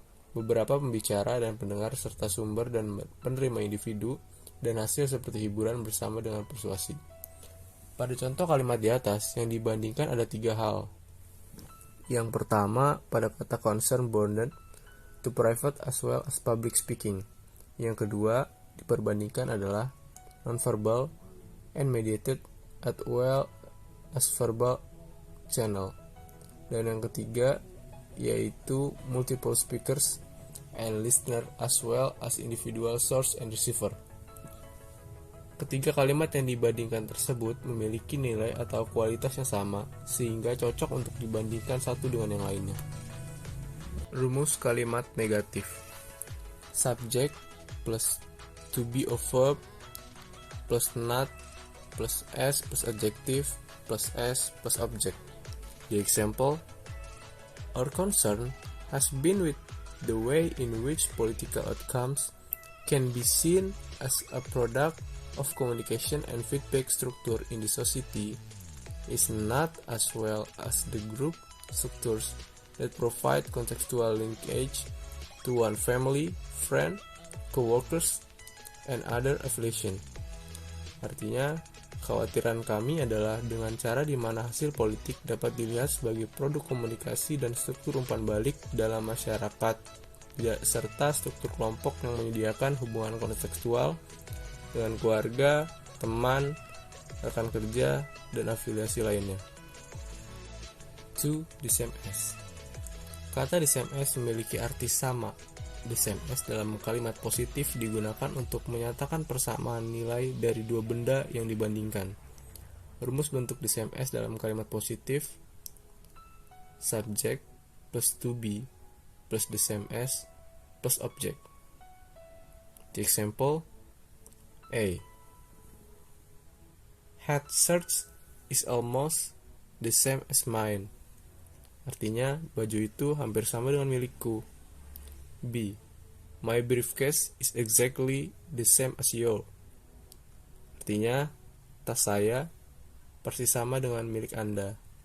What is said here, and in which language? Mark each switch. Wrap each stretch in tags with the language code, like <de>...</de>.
<id>Beberapa pembicara dan pendengar serta sumber dan penerima individu dan hasil seperti hiburan bersama dengan persuasi. Pada contoh kalimat di atas yang dibandingkan ada 3 hal. Yang pertama, pada kata</id> <en>concern bonded to private as well as public speaking.</en> <id>Yang kedua, diperbandingkan adalah</id> <en>non-verbal and mediated as well as verbal channel.</en> <id>Dan yang ketiga, yaitu</id> <en>multiple speakers and listener as well as individual source and receiver.</en> <id>Ketiga kalimat yang dibandingkan tersebut memiliki nilai atau kualitas yang sama, sehingga cocok untuk dibandingkan satu dengan yang lainnya. Rumus kalimat negatif.</id> <en>Subject plus to be or verb plus not plus S plus adjective plus S plus object. The example: our concern has been with the way in which political outcomes can be seen as a product of communication and feedback structure in the society is not as well as the group structures that provide contextual linkage to one family, friend, co-workers, and other affiliation.</en> <id>Artinya, kekhawatiran kami adalah dengan cara di mana hasil politik dapat dilihat sebagai produk komunikasi dan struktur umpan balik dalam masyarakat, serta struktur kelompok yang menyediakan hubungan kontekstual dengan keluarga, teman, rekan kerja, dan afiliasi lainnya. 2. The same as. Kata the same as memiliki arti sama. The same as dalam kalimat positif digunakan untuk menyatakan persamaan nilai dari dua benda yang dibandingkan. Rumus bentuk</id> <en>the same as dalam kalimat positif: subject plus to be plus the same as plus object. The example: A. Hat shirt is almost the same as mine.</en> <id>Artinya, baju itu hampir sama dengan milikku. B.</id> <en>My briefcase is exactly the same as yours.</en> <id>Artinya, tas saya persis sama dengan milik Anda.</id>